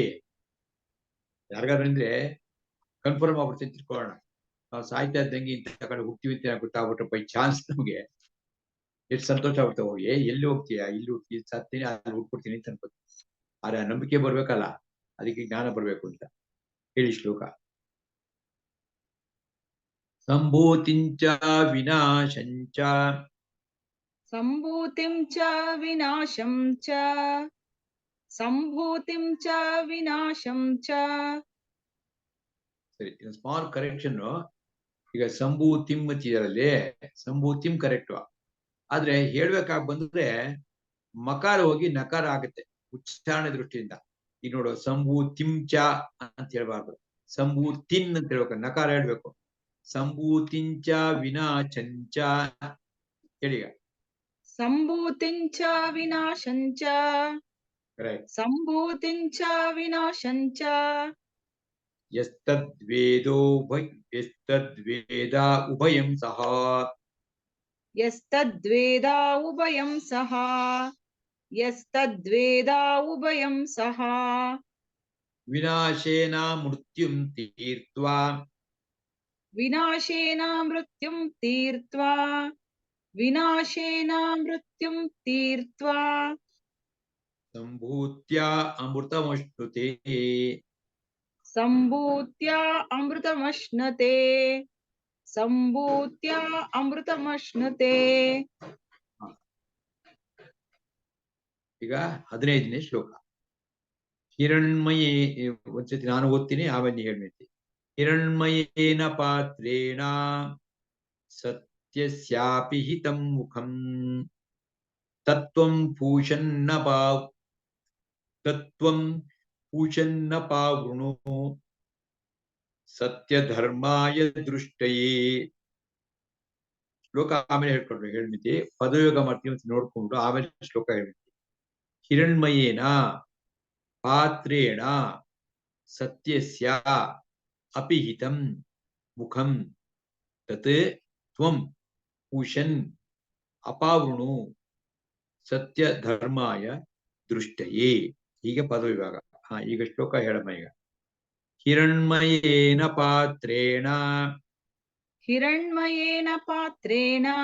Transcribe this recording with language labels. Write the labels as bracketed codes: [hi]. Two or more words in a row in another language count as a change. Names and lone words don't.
[kn] ಯಾರಿಗಾದ್ರೆ ಕನ್ಫರ್ಮ್ ಆಗ್ಬಿಡ್ತೀನಿ ತಿಳ್ಕೊಳ್ಳೋಣ, ನಾವು ಸಾಯ್ತಾ ಇದ್ದಂಗೆ ಇಂಥ ಕಡೆ ಹುಟ್ತೀವಿ ಅಂತ ಗೊತ್ತಾಗ್ಬಿಟ್ರೆ [en] by chance [kn] ನಮ್ಗೆ ಎಷ್ಟು ಸಂತೋಷ ಆಗ್ಬಿಡ್ತಾ, ಹೋಗಿ ಎಲ್ಲಿ ಹೋಗ್ತೀಯಾ, ಇಲ್ಲಿ ಹುಟ್ಟಿ ಸತ್ತೀನಿ ಅಲ್ಲಿ ಹುಟ್ಬಿಡ್ತೀನಿ ಅಂತ ಅನ್ಕೋತೀನಿ. ಆದ್ರೆ ನಂಬಿಕೆ ಬರ್ಬೇಕಲ್ಲ, ಅದಕ್ಕೆ ಜ್ಞಾನ ಬರ್ಬೇಕು ಅಂತ ಹೇಳಿ ಶ್ಲೋಕ. [sa] ಸಂಭೂತಿಂಚ ವಿನಾಶಂಚ ಸಂಭೂತಿಂ ಚ ವಿನಾಶಂ ಚ ಸಂಭೂತಿಂ ಚ ವಿನಾಶಂ ಚ. [en] ಸರಿ, small correction. [kn] ಈಗ ಸಂಭೂತಿಂ ಅಂತಿದಾರಲ್ಲಿ ಸಂಭೂತಿಂ ಕರೆಕ್ಟ್, ಆದ್ರೆ ಹೇಳ್ಬೇಕಾಗಿ ಬಂದ್ರೆ ಮಕಾರ ಹೋಗಿ ನಕಾರ ಆಗುತ್ತೆ ಉಚ್ಚಾರಣೆ ದೃಷ್ಟಿಯಿಂದ. ಈಗ ನೋಡು, ಸಂಭೂತಿಂಚ ಅಂತ ಹೇಳ್ಬಾರ್ದು, ಸಂಭೂತಿನ್ ಅಂತ ಹೇಳ್ಬೇಕು, ನಕಾರ ಹೇಳ್ಬೇಕು. [sa] ಸಂಭೂತಿಂಚ ವಿನಾಶಂಚ ಹೇಳಿ. ಸಂಭೂತಿಂ ಚ ವಿನಾಶಂ ಚ [kn] ಕರೆಕ್ಟ್. [sa] ಸಂಭೂತಿಂ ಚ ವಿನಾಶಂ ಚ. ಯಸ್ತದ್ವೇದ ಉಭಯಂ ಸಹ ಯಸ್ತದ್ವೇದ ಉಭಯಂ ಸಹ ಯಸ್ತದ್ವೇದ ಉಭಯಂ ಸಹ. ವಿನಾಶೇನ ಮೃತ್ಯುಂ ತೀರ್ತ್ವಾ ವಿನಾಶೇನ ಮೃತ್ಯುಂ ತೀರ್ತ್ವಾ ವಿನಾಶೇನ ಮೃತ್ಯುಂ ತೀರ್ತ್ವಾ. ಸಂಭೂತ್ಯ ಅಮೃತಮಶ್ನುತೆ ಸಂಭೂತ್ಯ ಅಮೃತಮಶ್ನತೆ ಸಂಭೂತ್ಯ ಅಮೃತಮಶ್ನತೆ. [kn] ಈಗ 15ನೇ ಶ್ಲೋಕ. ಹಿರಣ್ಮಯೇ, ಒಂದ್ಸತಿ ನಾನು ಓದ್ತೀನಿ ಆಮೇಲೆ ಹೇಳ್ಬೇಕು. [sa] ಹಿರಣ್ಮಯೇನ ಪಾತ್ರೇಣ ಸತ್ಯಸ್ಯಾಪಿ ಹಿತಂ ಮುಖಂ ತತ್ವಂ ಪೂಷನ್ನ ಪಾವೃಣು ಸತ್ಯಧರ್ಮಾಯ ದೃಷ್ಟಯೇ. [kn] ಶ್ಲೋಕ ಆಮೇಲೆ ಹೇಳ್ಕೊಡ್ಬೇಕು, ಹೇಳ್ಮಿತಿ ಪದಯೋಗ ಮಾಡ್ತೀವಿ ಅಂತ ನೋಡ್ಕೊಂಡು ಆಮೇಲೆ ಶ್ಲೋಕ ಹೇಳ್ಮಿತಿ. [sa] ಹಿರಣ್ಮಯೇನ ಪಾತ್ರೇಣ ಸತ್ಯಸ್ಯ ಅಪಿಹಿತಂ ಮುಖಂ ತತ್ ತ್ವಂ ಪೂಷನ್ ಅಪಾವೃಣು ಸತ್ಯ ಧರ್ಮಾಯ ದೃಷ್ಟಯೇ. [kn] ಹೀಗೆ ಪದವಿಭಾಗ. ಈಗ ಶ್ಲೋಕ ಹೇಳಮ್ಮ. ಈಗ [sa] ಹಿರಣ್ಮಯೇನ ಪಾತ್ರೇಣ ಹಿರಣ್ಮಯೇನ ಪಾತ್ರೇಣ